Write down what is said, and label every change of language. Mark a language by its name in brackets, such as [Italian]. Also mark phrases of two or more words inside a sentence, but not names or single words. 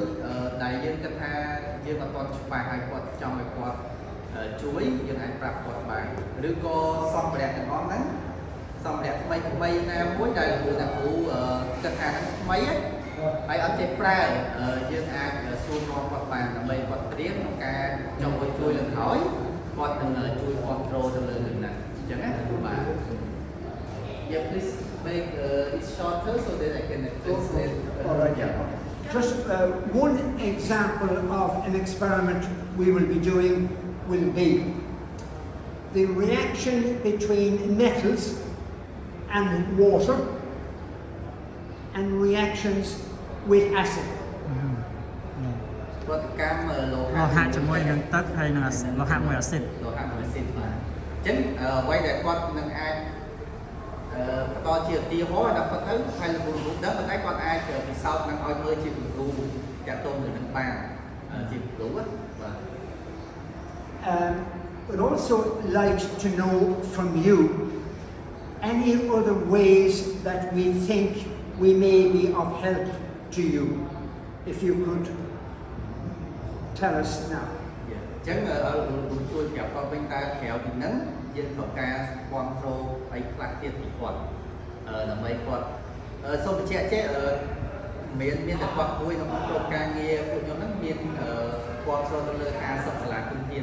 [Khmer] ដែលយើងគិតថាយើងអត់ទាន់ច្បាស់ហើយគាត់ចង់ឲ្យគាត់ជួយយើងអាចប្រាប់គាត់បានឬក៏សម្ភារៈទាំងអស់ហ្នឹងសម្ភារៈថ្មីណាមួយដែលគ្រូគិតថាថ្មីហើយអត់ចេះប្រើយើងអាចសួរនាំគាត់បានដើម្បីគាត់ត្រៀមក្នុងការចង់ឲ្យជួយឡើងហើយគាត់នឹងជួយគ្រប់គ្រងទៅលើរឿងហ្នឹងអញ្ចឹងណាបាទ [English] Yeah, please make it shorter so that I can translate. All right. Yeah. just one example of an experiment we will be doing will be the reaction between metals and water and reactions with acid. [Khmer] គាត់កម្មលោ លោ ហៈ ហៈជាមួយនឹងទឹកហើយនឹងលោហៈមួយអាស៊ីត លោហៈមួយអាស៊ីតបាទអញ្ចឹងអ្វីដែលគាត់នឹងអាចបន្តជាឧទាហរណ៍ដល់គាត់ទៅហើយលោកគ្រូដឹងប៉ុន្តែគាត់អាចពិសោធន៍នឹងឲ្យមើលជាគំរូតាក់ទងនឹងបានជាគំរូបាទ [English] We'd also like to know from you any other ways that we think we may be of help to you, if you could tell us now. [Khmer] អញ្ចឹងលោកគ្រូជួយប្រាប់គាត់វិញតើក្រៅពីហ្នឹងយើងត្រូវការគ្រប់គ្រងអីខ្លះទៀតពីគាត់ដើម្បីគាត់សូមបញ្ជាក់ចេះមានតែគាត់មួយក្នុងក្រុមការងារពួកខ្ញុំហ្នឹងមានគ្រប់គ្រងទៅលើការសិក្សាសាលាគុណធាន